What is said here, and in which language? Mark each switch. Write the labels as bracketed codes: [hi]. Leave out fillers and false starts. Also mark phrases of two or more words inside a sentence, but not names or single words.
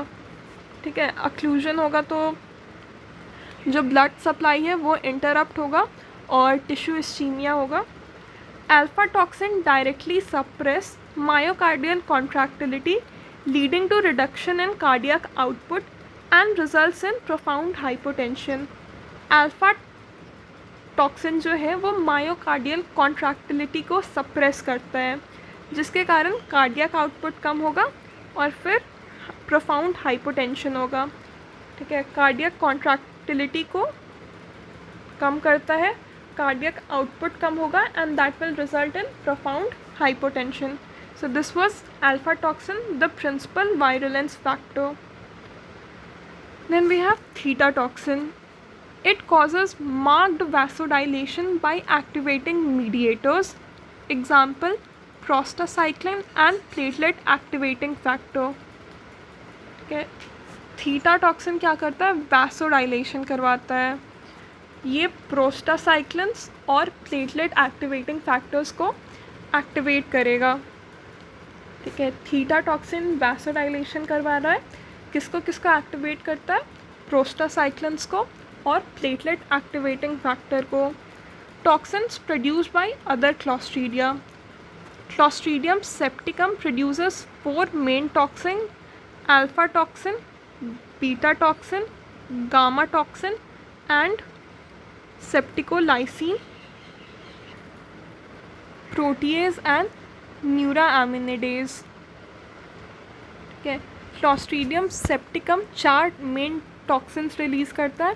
[hi] ठीक है, अक्लूजन होगा तो जो [en] blood supply [hi] है वो इंटरप्ट होगा और [en] tissue ischemia [hi] होगा। [en] alpha toxin directly suppress myocardial contractility leading to reduction in cardiac output and results in profound hypotension। alpha toxin [hi] जो है वो [en] myocardial contractility [hi] को सप्रेस करता है, जिसके कारण [en] cardiac output [hi] कम होगा और फिर [en] profound hypotension [hi] होगा। ठीक है, [en] cardiac contractility [hi] को कम करता है, [en] cardiac output [hi] कम होगा [en] and that will result in profound hypotension. So this was alpha toxin, the principal virulence factor. Then we have theta toxin. It causes marked vasodilation by activating mediators, example prostacyclin and platelet activating factor। [hi] okay, [en] theta toxin [hi] क्या करता है, वैसोडाइलेशन करवाता है। ये प्रोस्टासाइक्लिन्स और [en] platelet activating factors [hi] को एक्टिवेट करेगा। ठीक है, [en] theta toxin [hi] वैसोडाइलेशन करवा रहा है, किसको किसको एक्टिवेट करता है, प्रोस्टासाइक्लिन्स को और [en] platelet activating factor [hi] को। [en] toxins produced by other clostridia. Clostridium septicum produces 4 main toxin, alpha toxin, beta toxin, gamma toxin and septicolysin, protease and neuraminidase. [hi] ठीक है, [en] Clostridium septicum 4 main toxins [hi] रिलीज़ करता है।